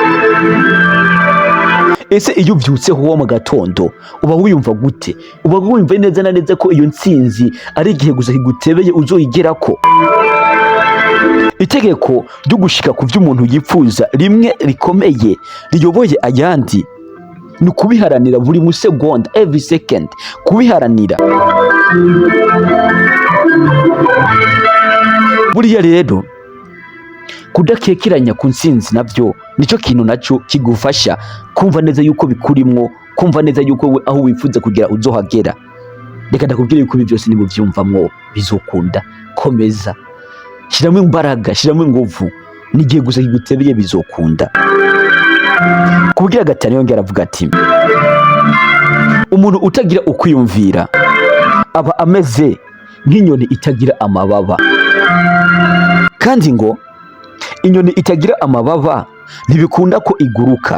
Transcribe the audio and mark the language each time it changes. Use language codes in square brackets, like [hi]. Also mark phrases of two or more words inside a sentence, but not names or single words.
[rn] Ese iyo uvyutseho wo mu gatondo uba wiyumva gute? Uba wumva neza na neza ko iyo ntsinzi ari igihe gusa kigutebeye uzoyigerako? Itegeko ryo gushika ku vy'umuntu yifuza rimwe rikomeye riyoboye ayandi ni kubiharanira buri musegonda, [en] every second, [rn] kubiharanira. Buriya rero kudakekeranya ku ntsinzi nabyo nicyo kintu nacyo kigufasha kumva neza yuko bikurimwo, kumva neza yuko we aho wifuza kugera uzohagera. Reka ndakubwira yuko ibi byose nibo byumvamwo bizokunda. Komeza, shiramo imbaraga, shiramo ingufu, nigiye gusa kigutebeye bizokunda. Kubwira gatanu yongera avuga ati umuntu utagira ukwiyumvira aba ameze nk'inyoni itagira amababa, kandi ngo inyoni itagira amababa ntibikunda ko iguruka.